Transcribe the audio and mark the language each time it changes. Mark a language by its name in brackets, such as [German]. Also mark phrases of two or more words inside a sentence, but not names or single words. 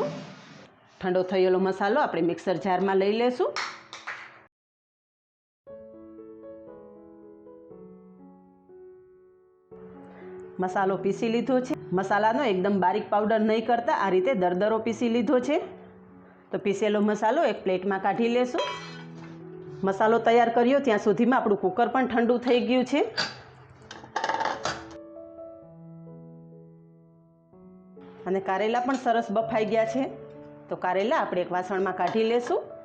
[Gujarati] ઠંડો થયેલો મસાલો આપણે મિક્સર જારમાં લઈ લેશું। મસાલો પીસી લીધો છે। મસાલાનો એકદમ બારીક પાઉડર નહીં કરતા, આ રીતે દરદરો પીસી લીધો છે। તો પીસેલો મસાલો એક પ્લેટ મેં કાઢી લેશું। મસાલો તૈયાર કર્યો ત્યાં સુધીમાં આપણું કુકર પણ ઠંડુ થઈ ગયું છે અને કારેલા પણ સરસ બફાઈ ગયા છે। તો કારેલા આપણે એક વાસણમાં કાઢી લેશું।